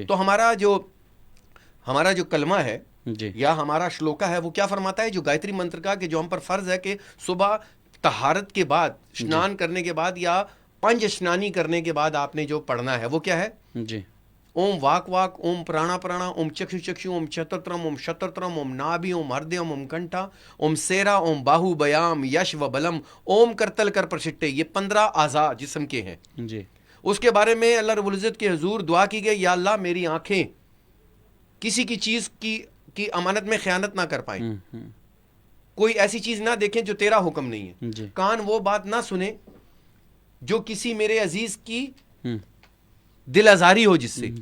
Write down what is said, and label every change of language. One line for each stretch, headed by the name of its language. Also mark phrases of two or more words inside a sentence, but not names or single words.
Urdu: تو ہمارا جو کلمہ ہے جی یا ہمارا شلوکا ہے وہ کیا فرماتا ہے، جو گایتری منتر کا کہ جو ہم پر فرض ہے کہ صبح طہارت کے بعد، اسنان کرنے کے بعد یا پنج اسنانی کرنے کے بعد آپ نے جو پڑھنا ہے وہ کیا ہے؟ جی
Sanskrit: ओम् वाक् वाक्, ओम् प्राणः प्राणः, ओम् चक्षुः चक्षुः, ओम् श्रोत्रम्, ओम् श्रोत्रम्, ओम् नाभिः, ओम् हृदयम्, ओम् कण्ठः, ओम् शिरः, ओम् बाहुभ्याम्, यशो बलम्, ओम् करतल कर पृष्ठे.
Urdu: یہ 15 اعضاء جسم کے ہیں. جی اس کے بارے میں اللہ رب العزت کے حضور دعا کی گئی، یا اللہ میری آنکھیں کسی کی چیز کی امانت میں خیانت نہ کر پائیں، کوئی ایسی چیز نہ دیکھیں جو تیرا حکم نہیں ہے. جی کان وہ بات نہ سنیں جو کسی میرے عزیز کی دل آزاری ہو جس سے،